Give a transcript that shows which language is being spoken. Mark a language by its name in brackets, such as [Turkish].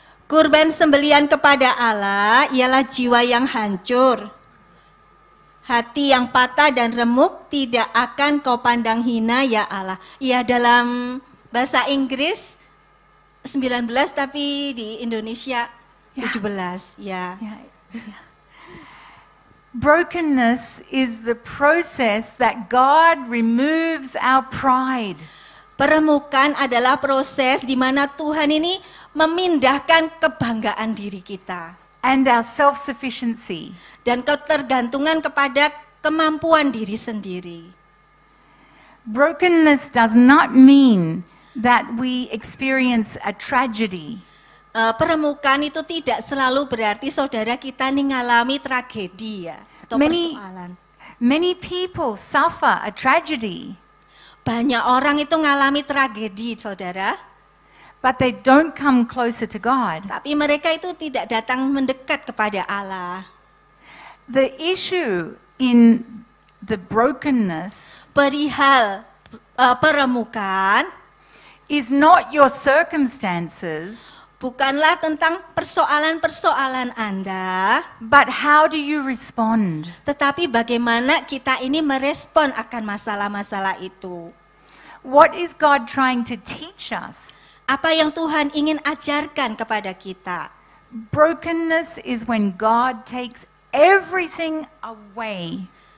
[Indonesian] Kurban sembelihan kepada Allah ialah jiwa yang hancur. Hati yang patah dan remuk tidak akan kau pandang hina ya Allah. Ya, dalam bahasa Inggris 19 tapi di Indonesia 17 ya. [English] Brokenness is the process that God removes our pride. [Indonesian] Peremukan adalah proses di mana Tuhan ini memindahkan kebanggaan diri kita [English] And our self-sufficiency. [Indonesian] dan ketergantungan kepada kemampuan diri sendiri. [English] Brokenness does not mean that we experience a tragedy. [Indonesian] Peremukan itu tidak selalu berarti saudara kita nih ngalami tragedi ya atau persoalan. [English] Many people suffer a tragedy, [Indonesian] Banyak orang itu ngalami tragedi saudara, [English] but they don't come closer to God. [Indonesian] tapi mereka itu tidak datang mendekat kepada Allah. [English] The issue in the brokenness [Indonesian] Perihal peremukan [English] is not your circumstances, [Indonesian] bukanlah tentang persoalan-persoalan Anda, [English] but how do you respond? [Indonesian] tetapi bagaimana kita ini merespon akan masalah-masalah itu. [English] What is God trying to teach us? [Indonesian] Apa yang Tuhan ingin ajarkan kepada kita? [English] Brokenness is when God takes everything away.